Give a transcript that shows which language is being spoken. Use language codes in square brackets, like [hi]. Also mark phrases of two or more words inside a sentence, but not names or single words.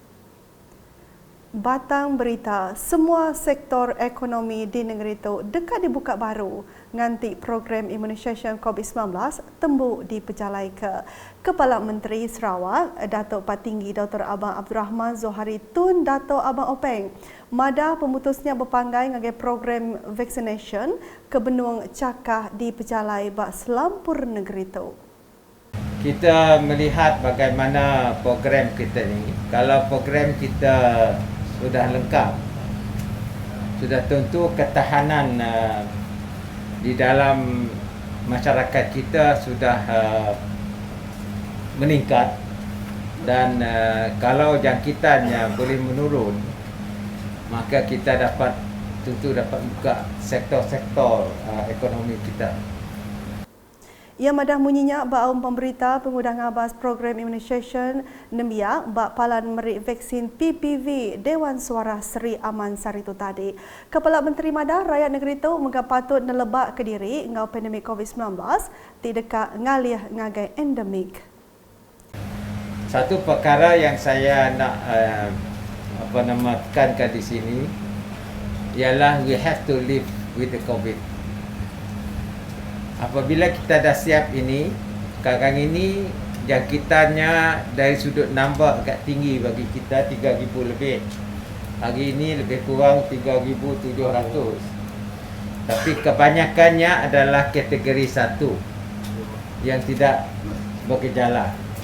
[iba] Batang berita, semua sektor ekonomi di negeri itu dekat dibuka baru nganti program imunisasi COVID-19 tembuk dipejalai ke. Kepala Menteri Sarawak, Datuk Patinggi Dr. Abang Abdul Rahman Zohari Tun Datuk Abang Openg, madah pemutusnya berpanggai dengan program vaccination ke benung cakah dipejalai bak selampur negeri itu. [ms] Kita melihat bagaimana program kita ni. Kalau program kita sudah lengkap, sudah tentu ketahanan di dalam masyarakat kita sudah meningkat, dan kalau jangkitannya boleh menurun, maka kita tentu dapat buka sektor-sektor ekonomi kita. [iba] Ia madah munyinya bak pemberita pengudah ngabas program imunisasi nembiak bak palan merik vaksin PPV Dewan Suara Seri Aman Saritu tadi. Kepala Menteri madah rakyat negeri itu menggap patut nelebak ke diri ngau pandemik COVID-19 tidak ngalih ngagai endemik. [ms] Satu perkara yang saya nak tekankan di sini ialah [en] we have to live with the COVID. [ms] Apabila kita dah siap ini, sekarang ini jangkitannya dari sudut number agak tinggi bagi kita, 3,000 lebih. Hari ini lebih kurang 3,700. Tapi kebanyakannya adalah kategori 1 yang tidak bergejala.